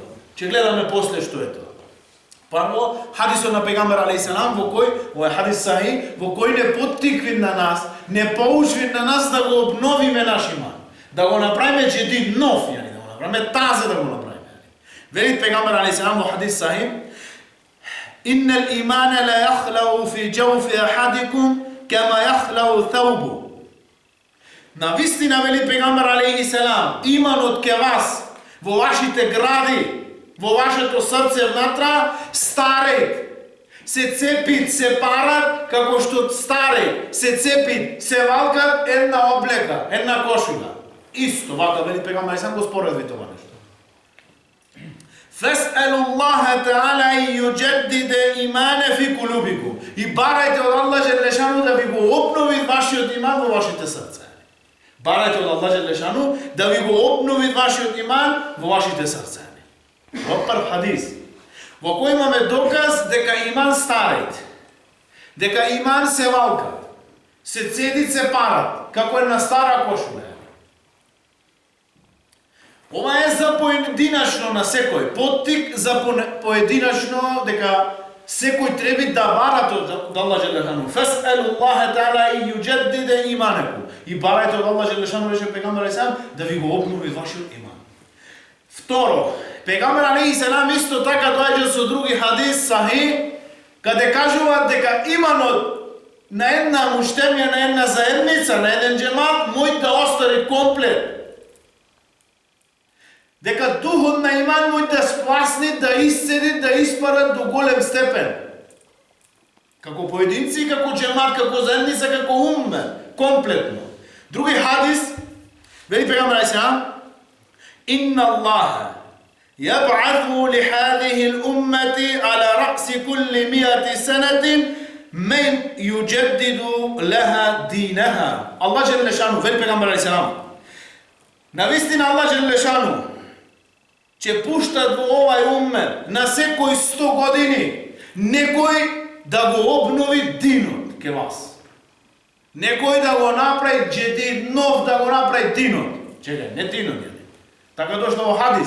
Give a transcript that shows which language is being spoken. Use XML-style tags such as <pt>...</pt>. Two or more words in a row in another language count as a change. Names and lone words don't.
<mk>Че гледаме после што е тоа. Прво, хадисот на пегамбер алейхиссалам во кој, ова е хадис сахих, во кој не поттикви на нас, не поучви на нас да го обновиме наш иман. Да го направиме джедид нов, да го направиме тазе да го направиме. Вели пегамбер алейхиссалам во хадис сахих:</mk> <ar>إن الإيمان ليخلق في جوف أحدكم كما يخلق الثوب.</ar> <mk>Навистина, вели пегамбер алейхиссалам, иманот ке вас во вашите гради, во вашето срце внатра старе. Се цепит, се парат, како што старе, се цепит, се валкат една облека, една кошула. Исто, вака вели пегамбер алейхиссалам го споредви тоа нешто.</mk> <ar>فاسألوا الله تعالى أن يجدد الإيمان في قلوبكم.</ar> <mk>И барајте од Allah Đelešanu да ви го обнови вашиот иман во вашите срца. Барајте од Allah Đelešanu да ви го обнови вашиот иман во вашите срца. Во прв хадис, во кој имаме доказ дека иман старит, дека иман се валка, се цедит, се парат, како една стара кошула. Ова е за поединачно на секој, поттик за поединачно дека секој треба да бара од Аллах Желешану.</mk> <ar>فاسألوا الله تعالى أن يجدد إيمانكم.</ar> <mk>И барајте од Аллах Желешану, рече пегамбер алейхи да ви го обнови вашиот иман. Второ, пегамбер</mk> <ar>عليه السلام</ar> <mk>исто така доаѓа со други хадис сахи, каде кажуваат дека иманот на една муштемија, на една заедница, на еден джемат, мој да остане комплет. Дека духот на иман мој да спласне, да исцеди, да испара до голем степен. Како поединци, како джемат, како заедница, како умме, комплетно. Други хадис, вели пегамбер алейхи салам,</mk> <ar>إن الله يبعث لهذه الأمة على رأس كل 100 سنة من يجدد لها دينها. الله جل شانه</ar> <mk>вели пегамбер</mk> <ar>عليه السلام.</ar> <mk>Навистина Allah جل шану ќе пуштат во овај уммет на секој 100 години некој да го обнови динот ке вас. Некој да го направи джедид нов, да го направи динот. Чекај, не динот е. Така дошло во хадис.</mk>